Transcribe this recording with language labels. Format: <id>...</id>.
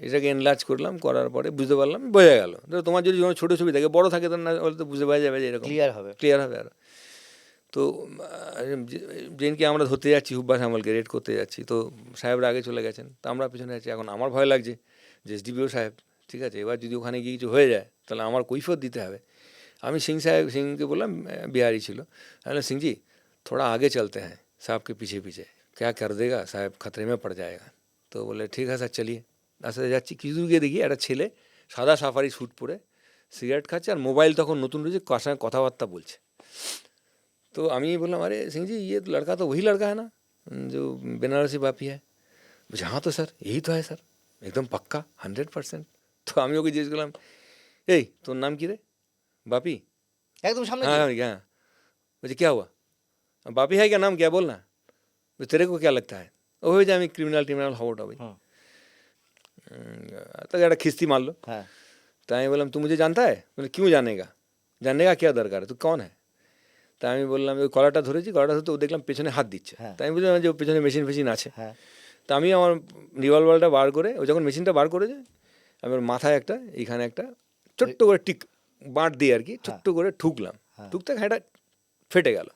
<bn>এটাকে এনলার্জ করলাম, করার পরে বুঝতে পারলাম, বোঝা গেল। ধরো তোমার যদি কোনো ছোটো ছবি থাকে, বড় থাকে তো না হলে তো বুঝতে পারা যাবে যে এরকম ক্লিয়ার হবে। ক্লিয়ার হবে আরও। তো যেদিনকে আমরা ধরতে যাচ্ছি হুব্বা শ্যামলকে, রেড করতে যাচ্ছি, তো সাহেবরা আগে চলে গেছেন, তো আমরা পেছনে আছি। এখন আমার ভয় লাগছে যে এসডিপিও সাহেব, ঠিক আছে, এবার যদি ওখানে গিয়ে কিছু হয়ে যায় তাহলে আমার কৈফিয়ত দিতে হবে। আমি সিংকে বললাম, বিহারি ছিল, আমি বললাম সিংজি</bn> <hi>थोड़ा आगे चलते हैं साहब के पीछे पीछे, क्या कर देगा साहब, खतरे में पड़ जाएगा।</hi> <bn>তো বলে ঠিক আছে স্যার চলিয়ে। আস্তে আস্তে যাচ্ছি, কিছু দূর গিয়ে দেখি একটা ছেলে সাদা সাফারি স্যুট পরে সিগারেট খাচ্ছে, আর মোবাইল তখন নতুন রয়েছে, কার সঙ্গে কথাবার্তা বলছে।</bn> <hi>तो</hi> <bn>আমি বললাম</bn> <hi>अरे सिंह जी ये लड़का तो वही लड़का है ना जो बेनारसी बापी है।</hi> <bn>বলছে</bn> <hi>हाँ तो सर यही तो है सर, एकदम पक्का 100%।</hi> <bn>তো আমি ওকে জিজ্ঞেস করলাম এই তোর নাম কি রে, বাপি? একদম সামনে</bn> <hi>हाँ</hi> <bn>দিয়ে?</bn> <hi>हाँ।</hi> <bn>বলছে</bn> <hi>क्या हुआ, बापी है क्या नाम, क्या बोलना, तेरे को क्या लगता है।</hi> <bn>ও হয়ে যায় আমি ক্রিমিনাল হব ওটা। হুম, তাকে একটা খিস্তি মারলো। হ্যাঁ,</bn> <hi>तो</hi> <bn>আমি বললাম</bn> <hi>तू मुझे जानता है, बोले क्यों जानेगा, जानने का क्या दरकार है, तू कौन है।</hi> <bn>তা আমি বললাম ওই কলারটা ধরেছি, কলারটা ধরতে ও দেখলাম পেছনে হাত দিচ্ছে। হ্যাঁ, তাই আমি বললাম যে ওর পেছনে মেশিন ফেশিন আছে। হ্যাঁ, তা আমি আমার রিভলভারটা বার করে, ও যখন মেশিনটা বার করেছে, আমি ওর মাথায় একটা, এইখানে একটা ছোট্ট করে টিক বাঁট দিয়ে আর কি ছোট্ট করে ঠুকলাম। হ্যাঁ। ঠুকতে হাঁটা ফেটে গেল,</bn>